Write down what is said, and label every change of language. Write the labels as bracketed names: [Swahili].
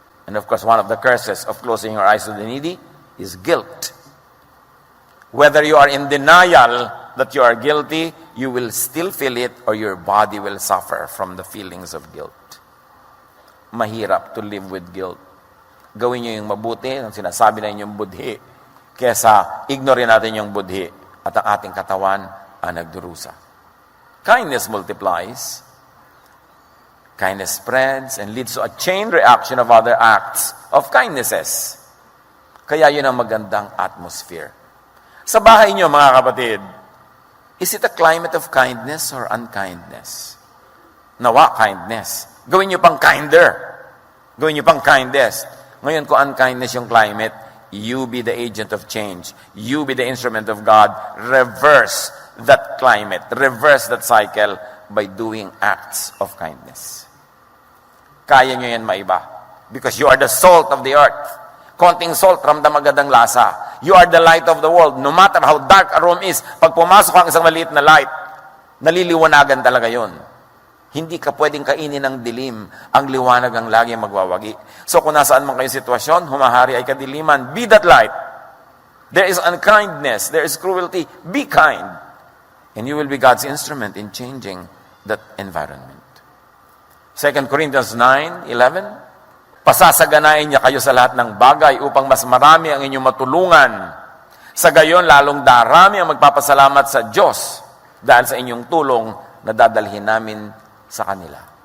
[English] And of course, one of the curses of closing your eyes to the needy is guilt. Whether you are in denial that you are guilty, you will still feel it or your body will suffer from the feelings of guilt. [Filipino] Mahirap [English] to live with guilt. [Filipino] Gawin nyo yung mabuti, ang sinasabi na inyong budhi, kesa ignore natin yung budhi at ang ating katawan ang nagdurusa. [English] Kindness multiplies. Kindness spreads and leads to a chain reaction of other acts of kindnesses. [Filipino] Kaya yun ang magandang atmosphere. Sa bahay nyo, mga kapatid, [English] is it a climate of kindness or unkindness? [Filipino] Nawa, kindness. Gawin nyo pang kinder. Gawin nyo pang kindness. Ngayon, kung [English] unkindness [Filipino] yung [English] climate, you be the agent of change. You be the instrument of God. Reverse that climate. Reverse that cycle by doing acts of kindness. [Filipino] Kaya nyo yan maiba. [English] Because you are the salt of the earth. [Filipino] Konting salt, ramdam agad ang lasa. [English] You are the light of the world. No matter how dark a room is, [Filipino] pag pumasok ang isang maliit na light, naliliwanagan talaga yon. Hindi ka pwedeng kainin ng dilim. Ang liwanag ang lagi magwawagi. So kung nasaan man kayong sitwasyon, humahari ay kadiliman, [English] be that light. There is unkindness, there is cruelty, be kind. And you will be God's instrument in changing that environment. [Filipino] 2 Corinthians 9:11, pasasaganain niya kayo sa lahat ng bagay upang mas marami ang inyong matulungan. Sa gayon, lalong darami ang magpapasalamat sa Diyos dahil sa inyong tulong na dadalhin namin sa kanila.